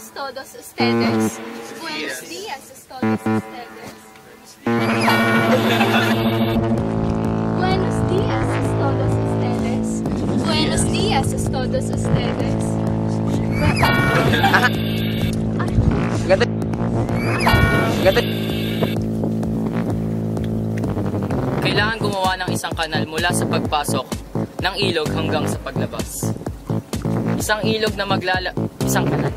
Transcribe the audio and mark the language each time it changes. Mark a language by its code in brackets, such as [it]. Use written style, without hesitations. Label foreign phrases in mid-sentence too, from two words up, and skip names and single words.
[es] todos ustedes. Buenos días a todos ustedes. Buenos días a todos ustedes. Buenos días a todos ustedes. [tl] Kailangan gumawa ng isang kanal mula sa pagpasok ng ilog hanggang sa paglabas. Isang ilog na isang kanal.